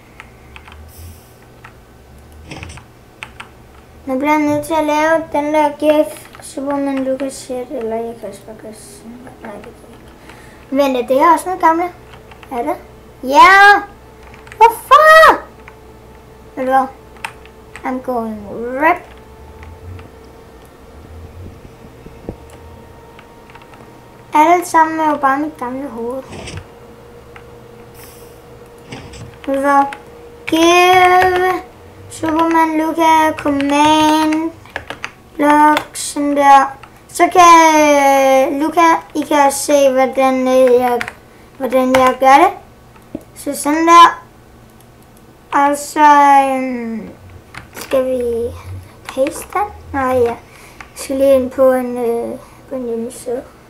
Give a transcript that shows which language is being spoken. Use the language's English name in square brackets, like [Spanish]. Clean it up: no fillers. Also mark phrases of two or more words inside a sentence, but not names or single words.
[Danish] Nu bliver jeg nødt til at lave den der gif. Superman Lucas shit, eller jeg kan også bare nej, det kan ikke. Vent, det er også noget gamle. Er det? Ja! Hvorfor? Ved du hvad? [English] I'm going rip. [Danish] Alt sammen er jo bare mit gamle hoved. Ved du hvad? [English] Give Superman Luca command block [Danish] sådan der. Så kan Luca, I kan se hvordan jeg gør det. Så sådan der. Og så skal vi paste den. Nej ja. Jeg skal lige ind på en hjemmeside.